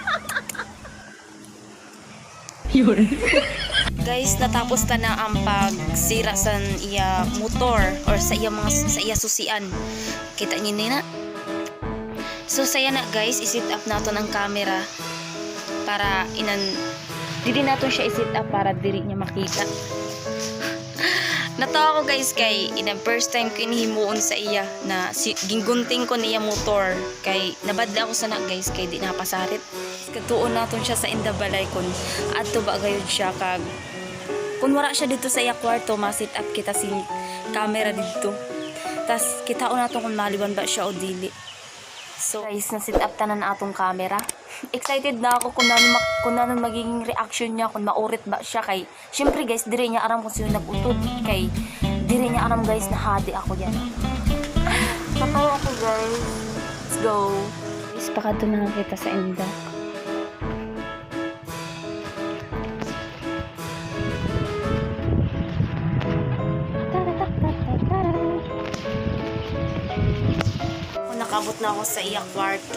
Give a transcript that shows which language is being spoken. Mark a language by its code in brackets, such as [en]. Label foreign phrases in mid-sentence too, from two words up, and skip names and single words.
[hil] Guys, natapos ta na ang pagsira sa iya motor or sa iya susian. Kita niyo na. So saya na guys, i-set up nato ng camera para dili nato siya i-set up para diri niya makita. Natawa ko guys kay [en] first time [hil] ko inihimuon sa iya na gingunting ko niya motor kay nabadla ako sana guys kay di napasarit. Katuon naton siya sa indabalay kun adto ba gayud siya kag kun wala siya dito sa iya kwarto ma-set up kita si camera dito. Tas kitaon naton kun maliban ba siya o dili. So guys, na-set up tanan atong camera. Excited na ako kung nanon magiging reaction niya, kung maurit ba siya kay syempre guys, dire niya aram kung sino nag-utod kay dire niya aram guys na hadi ako yan. Natawa ako guys. [en] Let's go. [hil] Guys, pakadto na kita sa inda. Nakabot na ako sa iya kwarto.